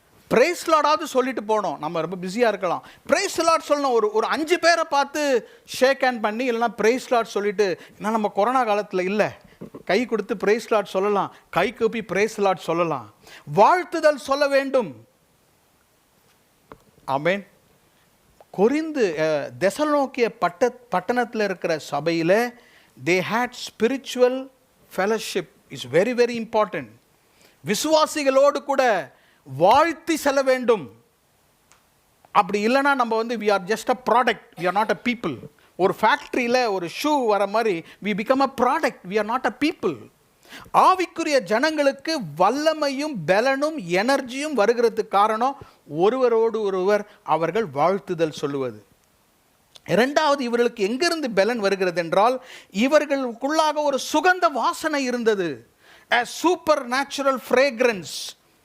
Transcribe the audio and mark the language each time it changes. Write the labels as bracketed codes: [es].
[ta] Price லார்டாவது சொல்லிட்டு போனோம். நம்ம ரொம்ப பிஸியாக இருக்கலாம், பிரைஸ் லார்ட் சொல்லணும். ஒரு 5 பேரை பார்த்து ஷேக் ஹேண்ட் பண்ணி இல்லைனா பிரைஸ் லார்ட் சொல்லிட்டு, ஏன்னா நம்ம கொரோனா காலத்தில் இல்லை, கை கொடுத்து பிரைஸ் லார்ட் சொல்லலாம், கை கூப்பி பிரைஸ் லார்ட் சொல்லலாம், வாழ்த்துதல் சொல்ல வேண்டும். ஆமென். கொரிந்து தெசலோனிக்கே பட்டணத்தில் இருக்கிற சபையில் [en] they had spiritual fellowship is very very important. [ta] விசுவாசிகளோடு கூட வாழ்த்தி செல்ல வேண்டும். அப்படி இல்லைன்னா நம்ம [en] we are just a product, we are not a people. [ta] ஒரு ஃபேக்ட்ரியில் ஒரு ஷூ வர மாதிரி [en] we become a product, we are not a people. [ta] ஆவிக்குரிய ஜனங்களுக்கு வல்லமையும் பலனும் எனர்ஜியும் வருகிறதுக்கு காரணம் ஒருவரோடு ஒருவர் அவர்கள் வாழ்த்துதல் சொல்லுவது. இரண்டாவது, இவர்களுக்கு எங்கிருந்து பலன் வருகிறது என்றால், இவர்களுக்குள்ளாக ஒரு சுகந்த வாசனை இருந்தது, [en] a supernatural fragrance.